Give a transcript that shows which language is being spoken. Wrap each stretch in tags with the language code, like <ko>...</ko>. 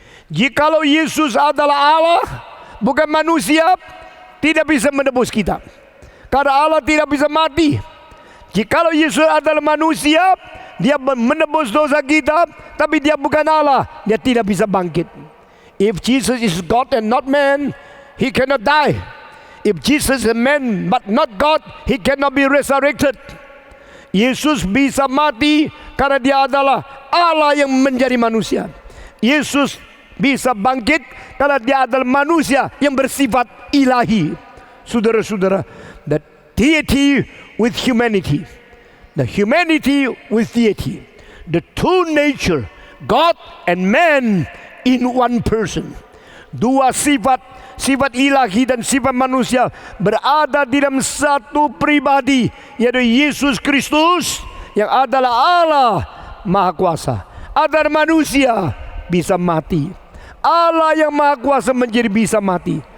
<id>Jikalau Yesus adalah Allah, bukan manusia, tidak bisa menebus kita. Karena Allah tidak bisa mati. Jikalau Yesus adalah manusia, dia menebus dosa kita, tapi dia bukan Allah, dia tidak bisa bangkit.</id> <en>If Jesus is God and not man, He cannot die. If Jesus is a man but not God, He cannot be resurrected.</en> <id>Yesus bisa mati karena Dia adalah Allah yang menjadi manusia. Yesus bisa bangkit karena Dia adalah manusia yang bersifat ilahi. Saudara-saudara,</id> <en>the deity with humanity, the humanity with deity, the two nature, God and man in one person.</en> <id>Dua sifat ilahi dan sifat manusia berada di dalam satu pribadi, yaitu Yesus Kristus yang adalah Allah Maha Kuasa. Agar manusia bisa mati. Allah yang Maha Kuasa menjadi bisa mati.</id>